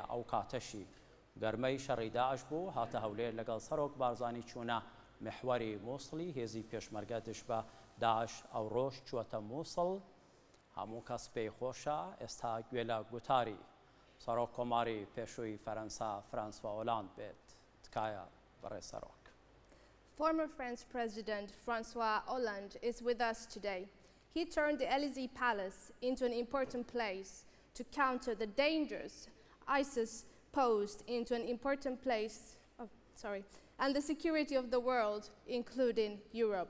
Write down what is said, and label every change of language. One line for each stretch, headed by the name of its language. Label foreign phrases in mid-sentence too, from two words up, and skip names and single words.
Central Kurdish: ئەو کاتەشی گەرمەی شەڕی داعش بوو، هاتە هەولێر لەگەڵ سەرۆک بارزانی چوونە محوەری مووسڵی هێزی پێشمەرگە دژ بە داعش. ئەو ڕۆژ چووەتە مووسڵ. هەموو کەس پێی خۆشە. ئێستا گوێ لە گوتاری سەرۆک کۆماری پێشووی فەرەنسا فرانسوا هۆلاند بێت. تکایە بەڕێز سەرۆک.
English: Former French President Francois Hollande is with us today. He turned the Élysée Palace into an important place to counter the dangers ISIS posed into an important place, and the security of the world, including Europe.